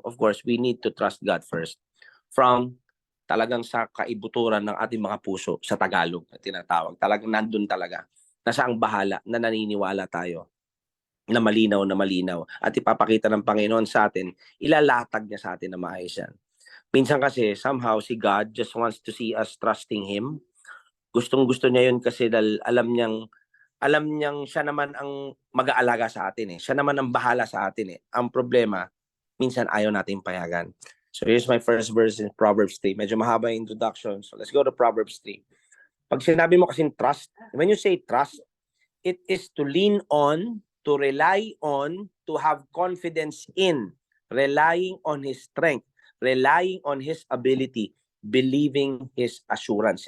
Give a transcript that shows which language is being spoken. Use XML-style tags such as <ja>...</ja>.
<en>Of course, we need to trust God first.</en> <tl>From talagang sa kaibuturan ng ating mga puso, sa Tagalog na tinatawag. Talagang nandun talaga. Nasa ang bahala na naniniwala tayo na malinaw at ipapakita ng Panginoon sa atin, ilalatag niya sa atin na maayos yan.</tl> <en>Minsan kasi, somehow, si God just wants to see us trusting Him.</en> <tl>Gustong-gusto niya yun kasi dahil alam niyang siya naman ang mag-aalaga sa atin Siya naman ang bahala sa atin Ang problema, minsan ayaw natin payagan.</tl> <en>So here's my first verse in Proverbs 3. Medyo mahaba yung introduction. So let's go to Proverbs 3. Pag sinabi mo kasing trust, when you say trust, it is to lean on, to rely on, to have confidence in, relying on His strength, relying on His ability, believing His assurance.</en>